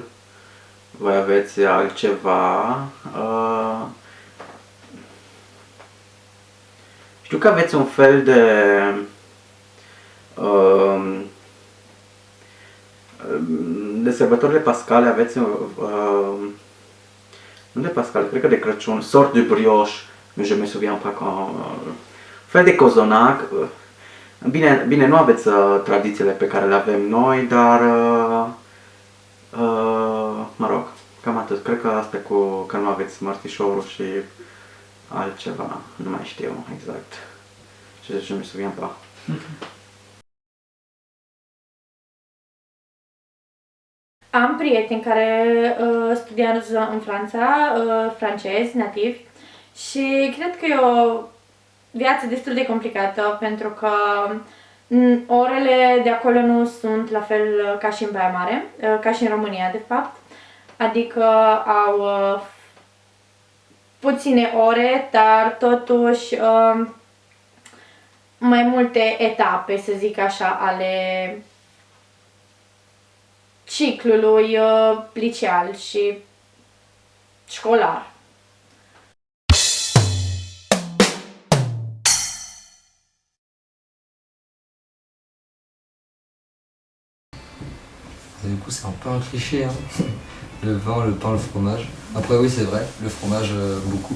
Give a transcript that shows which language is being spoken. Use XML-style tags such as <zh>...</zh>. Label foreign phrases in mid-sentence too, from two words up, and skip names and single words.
<ro>Voi aveți altceva. Știu că aveți un fel de sărbătorile pascale, aveți nu de Pascal, cred că de Crăciun,</ro> <fr>sort de brioche, mais je me souviens pas quand,</fr> <ro>fel de cozonac. Bine, nu aveți tradițiile pe care le avem noi, dar mă rog, cam atât. Cred că asta cu că nu aveți mărțișorul și altceva, nu mai știu exact.</ro> <fr>Je me souviens pas.</fr> <ro>Am prieteni care studiază în Franța, francezi, nativi, și cred că e o viață destul de complicată pentru că orele de acolo nu sunt la fel ca și în Baia Mare, ca și în România de fapt. Adică au puține ore, dar totuși mai multe etape, să zic așa, ale ciclului liceal și școlar.</ro> <fr>Du coup, c'est un peu un cliché, hein. Le vin, le pain, le fromage. Après, oui, c'est vrai, le fromage, beaucoup.</fr>